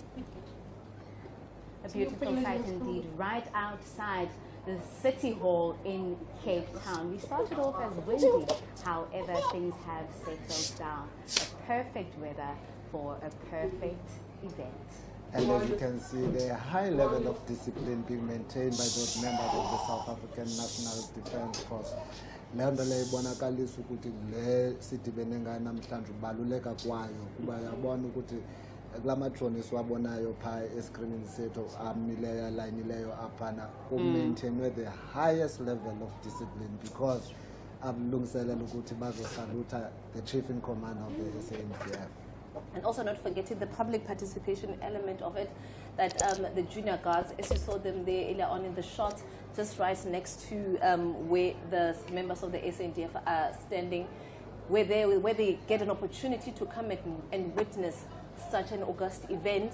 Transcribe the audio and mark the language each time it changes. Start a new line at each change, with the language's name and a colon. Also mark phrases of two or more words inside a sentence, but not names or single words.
English: A beautiful sight indeed, right outside the City Hall in Cape Town. We started off as windy, however things have settled down. A perfect weather for a perfect event. And as you can see, the high level of discipline being maintained by those members of the South African National Defence Force.
Xhosa: Le nto le ibonakalisa ukuthi le sidibene ngayo namhlanje ubaluleka kwayo kuba yabona ukuthi kula majoni siwabonayo phaa eskrinini sethu amileyo alayinileyo aphana kumaintainwe
English: the highest level of discipline because
Xhosa: abalungiselela ukuthi bazosalutha
English: the chief in command of the SANDF. And also not forgetting the public participation element of it, that the junior guards, as you saw them there earlier on in the shot, just right next to where the members of the SANDF are standing, where they get an opportunity to come and witness such an august event.